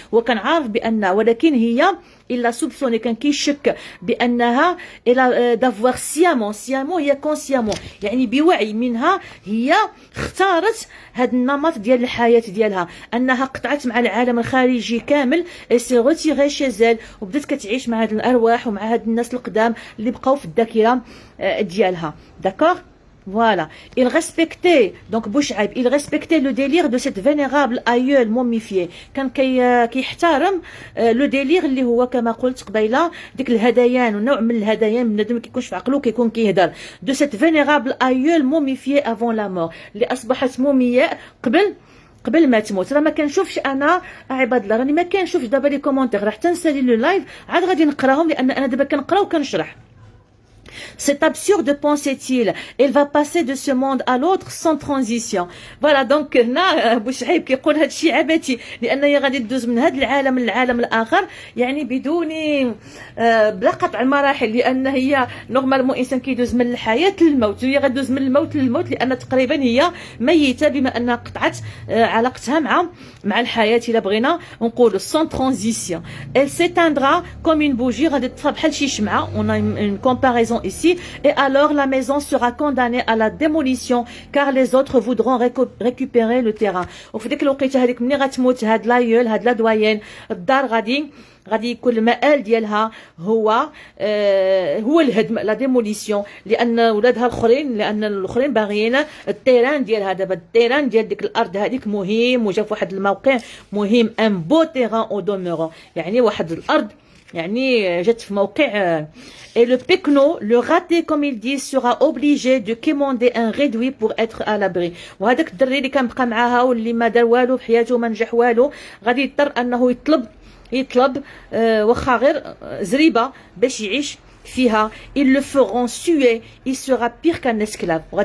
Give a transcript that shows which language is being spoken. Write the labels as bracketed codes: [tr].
[ar] وكان عارف بأن ولكن هي إلا سوبسوني كان كيشك بأنها إلى دافوار سيامون هي كونسيامون يعني بوعي منها هي اختارت هذا النمط ديال الحياة ديالها أنها قطعت مع العالم الخارجي كامل سي روتيغي شيزيل وبدات كتعيش مع هاد الأرواح ومع هاد الناس القدام اللي بقاو في الذاكرة ديالها. داكوغ. [fr] Voilà, il respectait donc Bouchaïb, il respectait le délire de cette vénérable aïeul momifiée. [ar] كان كيحترم لو ديلير اللي هو كما قلت قبيله ديك الهدايان ونوع من الهدايان بنادم ما كيكونش في عقلو كيكون كيهدر. [fr] de cette vénérable aïeul momifiée avant la mort [ar] اللي اصبحت مومياء قبل ما تموت. راه ما كنشوفش انا عباد الله راني ما كنشوفش دابا لي كومونتير راه حتى نسالي لو لايف عاد غادي نقراهم لان انا دابا كنقرا وكنشرح. [fr] C'est absurde, pensait-il. Elle va passer de ce monde à l'autre sans transition. [ar] Voilà, donc هنا بوشعيب كيقول هذا الشيء عبثي لأن هي غادي تدوز من هذا العالم للعالم الآخر يعني بدون بلا قطع المراحل لأن هي نورمالمون إنسان كيدوز من الحياة للموت وهي غادوز من الموت للموت لأن تقريبا هي ميتة بما أنها قطعت علاقتها مع الحياة إلا بغينا نقولوا [fr] sans transition. Elle s'éteindra comme une bougie [ar] غادي تطفى بحال شي شمعة. [fr] On a une comparaison ici et alors la maison sera condamnée à la démolition car les autres voudront récupérer le terrain. [ar] وفي ديك الوقيته هذيك ملي غتموت هاد لايول هاد لا دويين الدار غادي يكون المآل ديالها هو الهدم لا ديموليسيون لان ولادها الاخرين باغيين التيران ديالها. دابا التيران ديال ديك الارض هذيك مهم وجا في واحد الموقع مهم [fr] ان بو تيران او دومورون [ar] يعني واحد الارض يعني جات في موقع. [fr] Et le pecno, le raté comme ils disent, sera obligé de quémander un réduit pour être à l'abri. [ar] وهذاك الدري اللي كان بقى معاها واللي ما دار والو في حياته ما نجح والو غادي يضطر انه يطلب واخا غير زريبه باش يعيش فيها. [fr] ils le feront suer, il sera pire qu'un esclave.